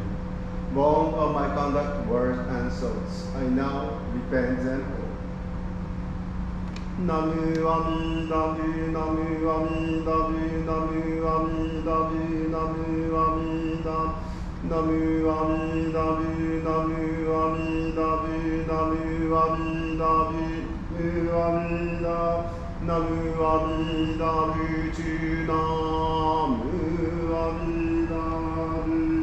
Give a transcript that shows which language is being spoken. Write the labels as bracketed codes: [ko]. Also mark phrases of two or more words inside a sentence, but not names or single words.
[en] Born of my conduct, words, and thoughts, I now repent them all. [ja] 南無阿弥陀ぶ、南無阿弥陀ぶ、南無阿弥陀ぶ、南無阿弥陀、南無阿弥陀ぶ、南無阿弥陀ぶ、南無阿弥陀ぶ、南無阿弥陀. 南無阿弥陀仏、南無阿弥陀ぶ.